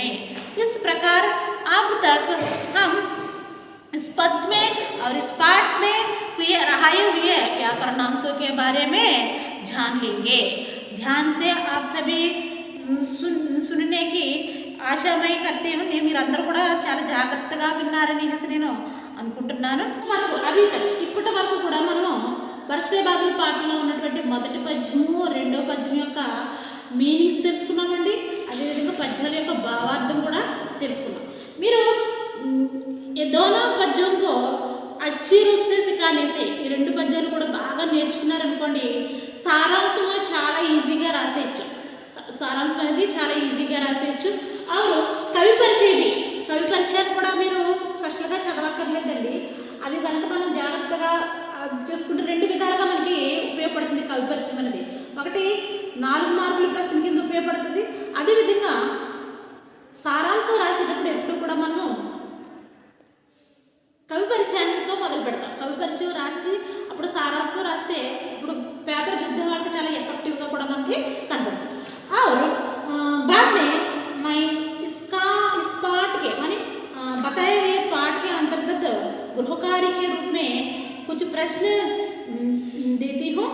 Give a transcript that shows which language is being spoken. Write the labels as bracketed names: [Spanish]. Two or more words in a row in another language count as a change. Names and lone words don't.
[Hindi] इस प्रकार अब तक हम इस पद्य में और इस पाठ में आए हुए व्याकरणांशों के बारे में जान लेंगे। ध्यान से आप सभी सुनने की आशा मैं करती हूँ। [Telugu] మీరందరూ కూడా చాలా జాగ్రత్తగా విన్నారని నేను అనుకుంటున్నాను। అవి ఇప్పటి వరకు కూడా మనము బర్స్తే బాదల్ పాటలో ఉన్నటువంటి మొదటి పద్యము రెండో పద్యం యొక్క మీనింగ్స్ తెలుసుకున్నామండి। అదేవిధంగా పద్యాల యొక్క భావార్థం కూడా తెలుసుకున్నాం। మీరు [Hindi] ये दोनों पद्यों को अच्छी रूप से सिखाने से [Telugu] ఈ రెండు పద్యాలు కూడా బాగా నేర్చుకున్నారనుకోండి సారాంశం చాలా ఈజీగా రాసేయచ్చు। సారాంశం అనేది చాలా ఈజీగా రాసేయచ్చు। और కవి పరిచయాన్ని కూడా మీరు స్పెషల్గా చదవక్కర్లేదండి। అది కనుక మనం జాగ్రత్తగా చేసుకుంటే రెండు విధాలుగా మనకి ఉపయోగపడుతుంది కవి పరిచయం అనేది। ఒకటి 4 మార్కుల ప్రశ్న కింద ఉపయోగపడుతుంది। అదేవిధంగా సారాంశం రాసేటప్పుడు ఎప్పుడు కూడా మనము కవి పరిచయంతో మొదలు పెడతాం। కవి పరిచయం రాసి అప్పుడు సారాంశం రాస్తే ఇప్పుడు పేపర్ దిద్దే వాళ్ళకి చాలా ఎఫెక్టివ్గా కూడా మనకి కనబడుతుంది। [Hindi] और बाद में मैं इस पाठ के माने बताए हुए पाठ के अंतर्गत गृह कार्य के रूप में कुछ प्रश्न देती हूँ।